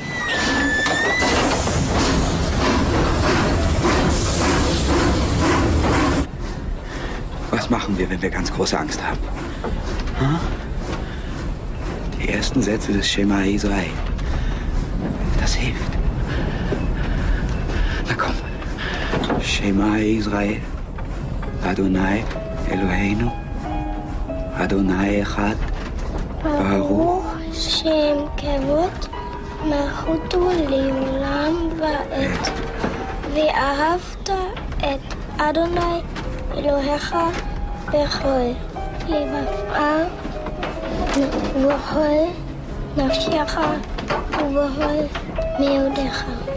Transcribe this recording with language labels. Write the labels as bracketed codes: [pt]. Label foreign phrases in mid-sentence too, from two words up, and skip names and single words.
[de] Was machen wir, wenn wir ganz große Angst haben? Hm? Die ersten Sätze des Schema Israel. Das hilft. Na komm. [he] שמע ישראל. אדוני אלוהינו. אדוני אחד. ברוך. שם כבוד. מלכותו לעולם ועד. ואהבת את אדוני אלוהיך בכל לבבך ובכל נפשך ובכל מאודך.